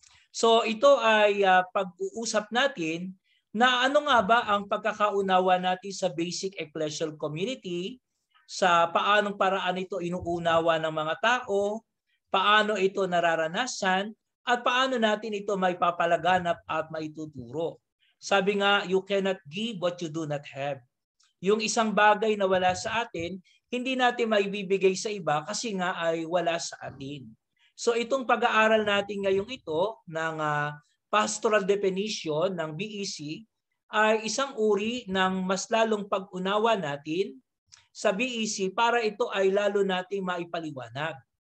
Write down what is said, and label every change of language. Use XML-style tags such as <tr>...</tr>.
<tl>So ito ay pag-uusap natin na ano nga ba ang pagkakaunawa natin sa basic ecclesial community, sa paanong paraan ito inuunawa ng mga tao, paano ito nararanasan, at paano natin ito may papalaganap at maituturo. Sabi nga,</tl> <en>you cannot give what you do not have.</en> <tl>Yung isang bagay na wala sa atin, hindi natin maibibigay sa iba kasi nga ay wala sa atin. So itong pag-aaral natin ngayong ito ng pastoral definition ng BEC ay isang uri ng mas lalong pag-unawa natin sa BEC para ito ay lalo nating maipaliwanag.</tl>